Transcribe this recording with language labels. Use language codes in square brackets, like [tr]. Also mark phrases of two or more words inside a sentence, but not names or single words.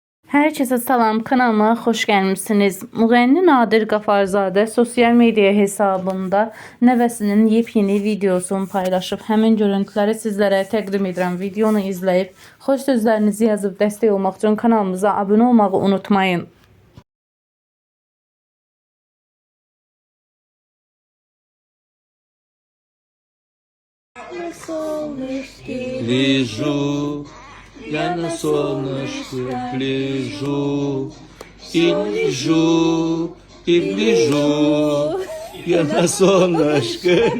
[az] Herkese salam, kanalıma hoş gelmişsiniz. Müğənni Nadir Qafarzadə sosial media hesabında nəvəsinin yepyeni videosunu paylaşıb. Həmin görüntüləri sizlərə təqdim edirəm. Videonu izləyib, xoş sözlərinizi yazıb dəstək olmaq üçün kanalımıza abunə olmağı unutmayın. [ru] Лежу, я на солнышке лежу, и лежу, и лежу, я на солнышке.